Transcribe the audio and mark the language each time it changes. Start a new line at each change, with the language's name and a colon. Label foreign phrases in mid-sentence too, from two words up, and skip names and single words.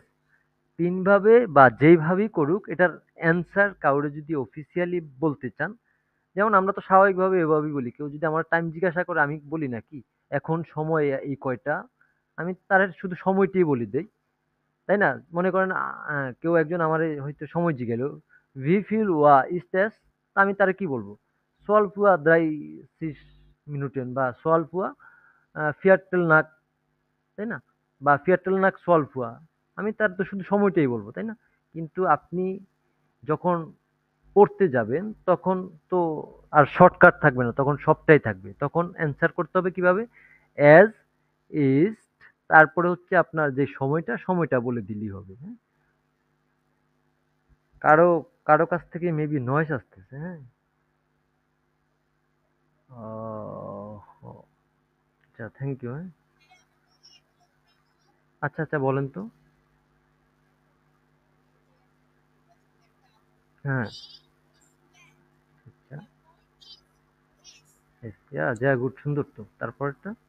Bangla: ৩ ভাবে বা যেইভাবেই করুক, এটার অ্যান্সার কাউরে যদি অফিসিয়ালি বলতে চান, যেমন আমরা তো স্বাভাবিকভাবে এভাবেই বলি। কেউ যদি আমার টাইম জিজ্ঞাসা করে, আমি বলি না কি, এখন সময় এই কয়টা? আমি তার শুধু সময়টাই বলে দেই। তাই না? মনে করেন কেউ একজন আমারে হয়তো সময় জিজ্ঞাসা,
German: "Wie viel Uhr ist es?"
Bangla: তা আমি তারে কি বলব?
German: "12 Uhr 30 Minuten"
Bangla: বা
German: "12 Uhr 40 nach",
Bangla: তাই না?
German: বা "40 nach 12 Uhr",
Bangla: আমি তার তো শুধু সময়টাই বলব, তাই না? কিন্তু আপনি যখন পড়তে যাবেন, তখন তো আর শর্টকাট থাকবে না, তখন সবটাই থাকবে। তখন অ্যান্সার করতে হবে কিভাবে?
German: "As is",
Bangla: তারপরে হচ্ছে আপনার যে সময়টা, সময়টা বলে দিলেই হবে, হ্যাঁ? কারো কারো কাছ থেকে
English: maybe noise
Bangla: আসতেছে, হ্যাঁ? আচ্ছা,
English: thank you,
Bangla: হ্যাঁ? আচ্ছা, আচ্ছা, বলেন তো। হ্যাঁ, আচ্ছা, ইয়া, যা গুড, সুন্দর তো। তারপরেরটা?